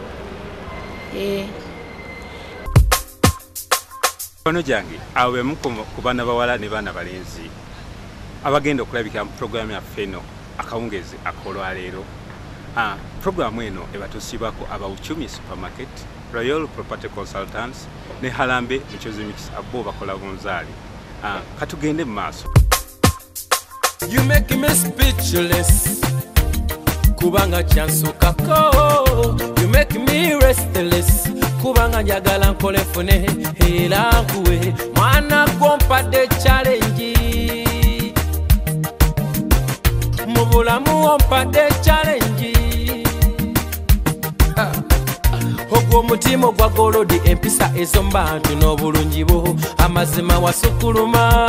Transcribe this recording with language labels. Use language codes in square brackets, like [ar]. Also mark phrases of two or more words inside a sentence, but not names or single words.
[lg] Bano jange awe muko ku baana bawala ne baana balenzi abagenda okulabika mu programu yaffe eno akawungezi akolwaleero. Programu eno ebatusibako Abauchumi Supermarket, Royal Property Consultants ne Halambe Michozi Mix abo bakola bunzaali. Katugende mu maaso. [en] You make me speechless [lg] kubanga kyansukako. [en] You make me restless [lg] kubanga njagala nkole fune era nkuwe mwana gwompadde challenge mu bulamu ompadde challenge. Ogwo omutima ogwa golodi empisa ezo mbantu n'obulungi bwo amazima wasukuluma.